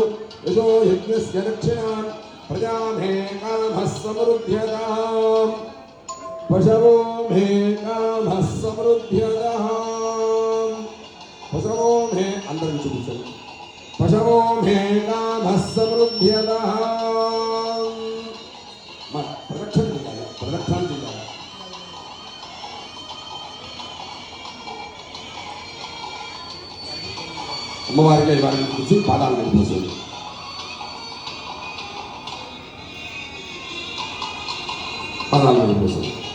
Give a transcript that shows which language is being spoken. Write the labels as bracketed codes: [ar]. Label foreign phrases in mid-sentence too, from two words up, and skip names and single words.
[sa] यशो यज्ञस्य दक्षिणां प्रजामे कामः समृद्ध्यताम् पशवो मे कामः समृद्ध्यताम् पशवो मे अंदर చూపించండి पशवो मे कामः समृद्ध्यतः [te] प्रदक्षिण అమ్మవారికి వారిని కూర్చి పాదాల మీద పోసేది. పాదాల మీద పోసేది.